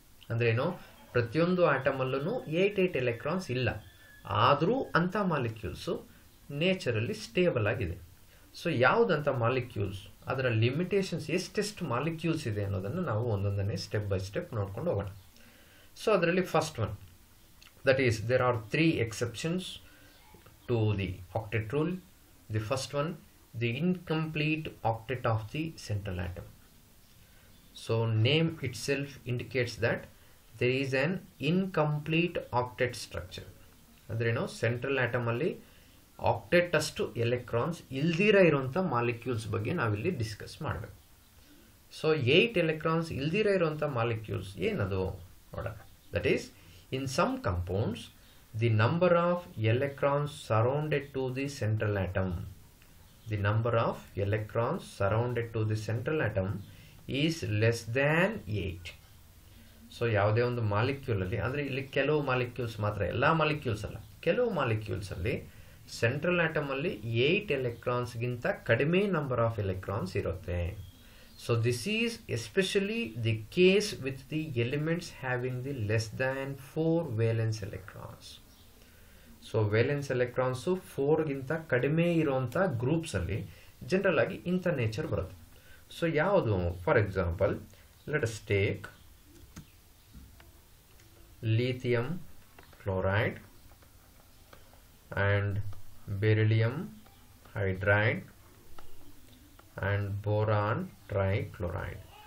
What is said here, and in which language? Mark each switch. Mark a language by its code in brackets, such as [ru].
[kn] ಅಂದರೆ ಏನು, ಪ್ರತಿಯೊಂದು ಆಟಮಲ್ಲೂ 8 ಎಲೆಕ್ಟ್ರಾನ್ಸ್ ಇಲ್ಲ, ಆದರೂ ಅಂಥ ಮಾಲಿಕ್ಯೂಲ್ಸು ನೇಚರಲ್ಲಿ ಸ್ಟೇಬಲ್ ಆಗಿದೆ. ಸೊ ಯಾವುದಂಥ ಮಾಲಿಕ್ಯೂಲ್ಸ್, ಅದರ ಲಿಮಿಟೇಷನ್ಸ್, ಎಷ್ಟೆಷ್ಟು ಮಾಲಿಕ್ಯೂಲ್ಸ್ ಇದೆ ಅನ್ನೋದನ್ನು ನಾವು ಒಂದೊಂದನ್ನೇ ಸ್ಟೆಪ್ ಬೈ ಸ್ಟೆಪ್ ನೋಡ್ಕೊಂಡು ಹೋಗೋಣ. ಸೊ ಅದರಲ್ಲಿ first one, [en] that is there are 3 exceptions to the octet rule. The first one, the incomplete octet of the central atom. So name itself indicates that there is an incomplete octet structure. [kn] ಅಂದ್ರೆ ಏನು, central atom ಅಲ್ಲಿ ಆಕ್ಟೆಟ್ ಅಷ್ಟು electrons ಇಲ್ದಿರ ಇರುವಂಥ molecules ಬಗ್ಗೆ ನಾವಿಲ್ಲಿ discuss ಮಾಡಬೇಕು. So 8 electrons ಇಲ್ದಿರ ಇರುವಂಥ ಮಾಲಿಕ್ಯೂಲ್ಸ್ ಏನದು ನೋಡೋಣ. [en] That is, in some compounds, the number of electrons surrounded to the central atom, the number of electrons surrounded to the central atom is less than 8. [kn] So ಯಾವುದೇ ಒಂದು ಮಾಲಿಕ್ಯೂಲಲ್ಲಿ, ಅಂದರೆ ಇಲ್ಲಿ ಕೆಲವು ಮಾಲಿಕ್ಯೂಲ್ಸ್ ಮಾತ್ರ, ಎಲ್ಲ ಮಾಲಿಕ್ಯೂಲ್ಸ್ ಅಲ್ಲ, ಕೆಲವು ಮಾಲಿಕ್ಯೂಲ್ಸಲ್ಲಿ ಸೆಂಟ್ರಲ್ ಆಟಮಲ್ಲಿ 8 ಎಲೆಕ್ಟ್ರಾನ್ಸ್ಗಿಂತ ಕಡಿಮೆ ನಂಬರ್ ಆಫ್ ಎಲೆಕ್ಟ್ರಾನ್ಸ್ ಇರುತ್ತೆ. [en] So this is especially the case with the elements having the less than 4 valence electrons. So valence electrons [kn] 4 ಗಿಂತ ಕಡಿಮೆ ಇರುವಂಥ ಗ್ರೂಪ್ಸಲ್ಲಿ ಜನರಲ್ ಆಗಿ ಇಂಥ ನೇಚರ್ ಬರುತ್ತೆ. ಸೊ ಯಾವುದು, [en] For example let us take lithium chloride and beryllium hydride and boron trichloride.